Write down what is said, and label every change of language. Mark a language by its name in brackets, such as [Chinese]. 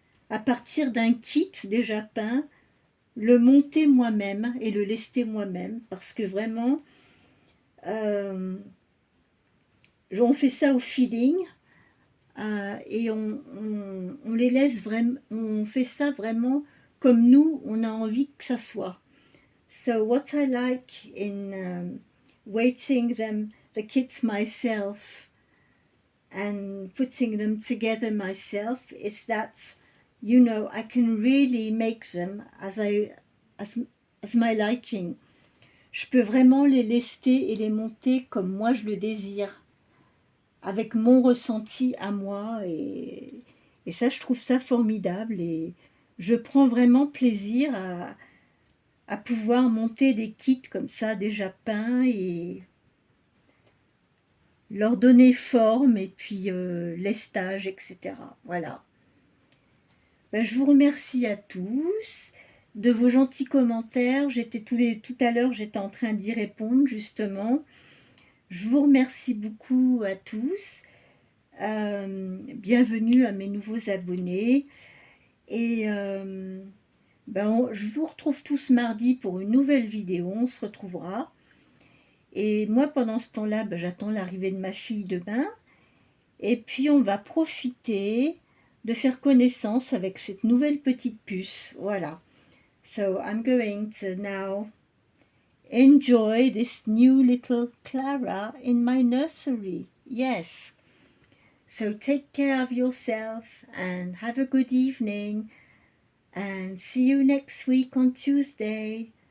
[French] À partir d'un kit déjà peint, le monter moi-même et le lester moi-même, parce que vraiment, on fait ça au feeling et on les laisse vraiment, on fait ça vraiment comme nous, on a envie que ça soit. [English] So what I like in waiting the kits myself and putting them together myself is that, you know, I can really make them as my liking. [French] Je peux vraiment les lester et les monter comme moi je le désire, avec mon ressenti à moi, et ça, je trouve ça formidable, et je prends vraiment plaisir à pouvoir monter des kits comme ça déjà peints et leur donner forme et puis lestage, etc. Voilà. Je vous remercie à tous. de vos gentils commentaires. Tout à l'heure, j'étais en train d'y répondre justement. Je vous remercie beaucoup à tous. Bienvenue à mes nouveaux abonnés. Et je vous retrouve tous mardi pour une nouvelle vidéo. On se retrouvera. Et moi, pendant ce temps-là, j'attends l'arrivée de ma fille demain. Et puis, on va profiter de faire connaissance avec cette nouvelle petite puce. Voilà. [English] So, I'm going to now enjoy this new little Clara in my nursery. Yes. So, take care of yourself and have a good evening. And see you next week on Tuesday.